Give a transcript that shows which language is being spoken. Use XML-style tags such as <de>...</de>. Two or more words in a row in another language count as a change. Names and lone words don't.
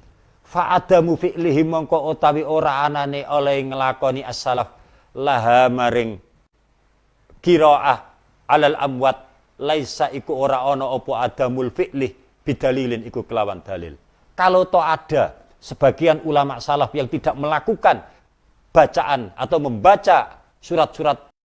<ar>fa adamu fi'lihi</ar> <jv>mongko utawi ora anane oleh ngelakoni</jv> <ar>as-salaf laha</ar> <jv>maring qiraah</jv> <ar>alal amwat laisa</ar> <jv>iku ora ana apa</jv> <ar>adamul fi'lih bidalilin</ar> <jv>iku kelawan dalil.</jv> <id>Kalau toh ada sebagian ulama salaf yang tidak melakukan bacaan atau membaca surat-surat</id>